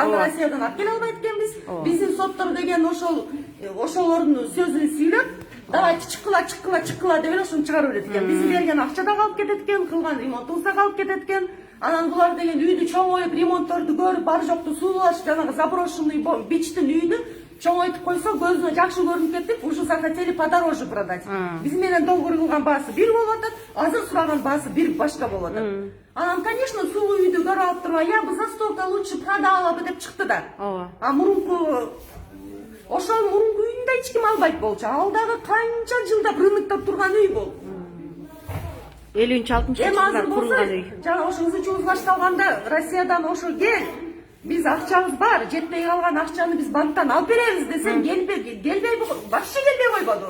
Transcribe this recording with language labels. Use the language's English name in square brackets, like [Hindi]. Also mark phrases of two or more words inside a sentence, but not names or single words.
[Kyrgyz] Аны Россиядан алып келе албайт экенбиз. Биздин соттор деген ошолордун сөзүн сүйлөп, давай чыккыла деп эле ошону чыгарып берет экен. Биз берген акча да калып кетет экен, кылган ремонтубуз да калып кетет экен. Анан булар деген үйдү чоңоюп, ремонтторду көрүп, бары жокту суулаш, жанагы заброшенный бичтин үйдү чоңойтуп койсо, көзүнө жакшы көрүнүп кетип, [Russian] уже захотели подороже продать. [Kyrgyz] Биз менен договор кылган баасы бир болуп атат, азыр сураган баасы бир башка болуп атат. Анан, конечно, сулуу үйдү көрүп алып турбай, [Russian] я бы за столько лучше продала бы [Kyrgyz] деп чыкты да. А мурунку ошол мурунку үйүн да эч ким албайт болчу. Ал дагы канча жылдап рыноктоп турган үй бул. 50-60 жылдар курулган үй. Жана ошо ызычыбыз башталганда Россиядан ошо кел. Биз акчабыз бар, жетпей калган акчаны биз банктан алып беребиз десем, келбей вообще келбей койбоду.